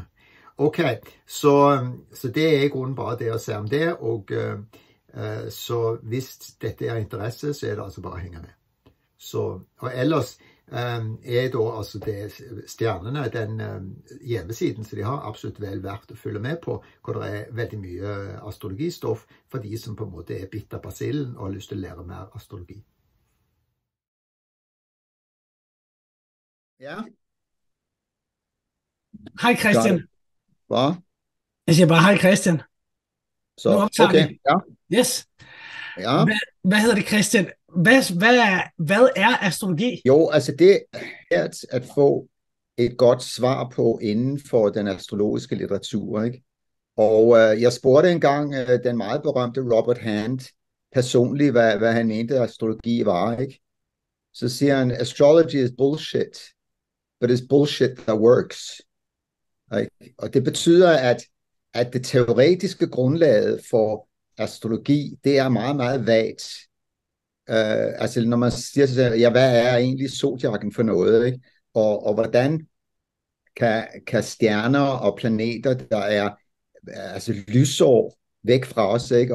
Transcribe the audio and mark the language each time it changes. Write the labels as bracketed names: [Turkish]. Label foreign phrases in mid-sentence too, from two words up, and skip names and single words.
[Norwegian] Ok, så det er i grunnen bare det å se om det, og så hvis dette er interesse, så er det altså bare å henge med. Og ellers er da altså det Stjernene, den hjemmesiden som de har, absolutt vel verdt å følge med på, hvor det er veldig mye astrologistoff for de som på en måte er bitt av basillen og har lyst til å lære mer astrologi. Ja. [Danish] Hej Christian. [Norwegian] Hva? [Danish] Jeg siger bare hej Christian. Så, okay, ja. Yes. Ja. Hvad hedder det, Christian? Hvad er astrologi? Jo, altså det er at få et godt svar på inden for den astrologiske litteratur, ikke? Og jeg spurgte engang den meget berømte Robert Hand personligt, hvad han mente astrologi var, ikke? Så siger han, [English] astrology is bullshit, but it's bullshit that works. [Danish] Ikke? Og det betyder, at det teoretiske grundlaget for astrologi, det er meget, meget vagt. Altså når man siger til sig, ja, hvad er egentlig zodiakken for noget, ikke? Og hvordan kan stjerner og planeter, der er altså lysår væk fra os, ikke?